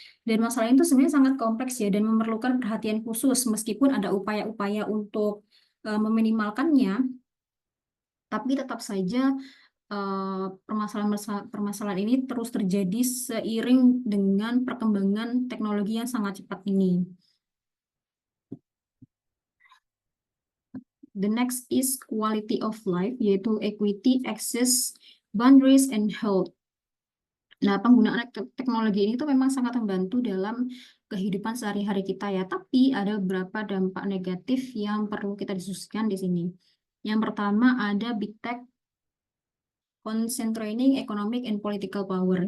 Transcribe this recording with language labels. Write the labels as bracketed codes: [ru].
[id] Dan masalah itu sebenarnya sangat kompleks ya, dan memerlukan perhatian khusus meskipun ada upaya-upaya untuk meminimalkannya, tapi tetap saja permasalahan ini terus terjadi seiring dengan perkembangan teknologi yang sangat cepat ini. [en] The next is quality of life, yaitu equity, access, boundaries, and health. [id] Nah, penggunaan teknologi ini tuh memang sangat membantu dalam kehidupan sehari-hari kita ya, tapi ada beberapa dampak negatif yang perlu kita diskusikan di sini. Yang pertama ada [en] big tech concentrating economic and political power.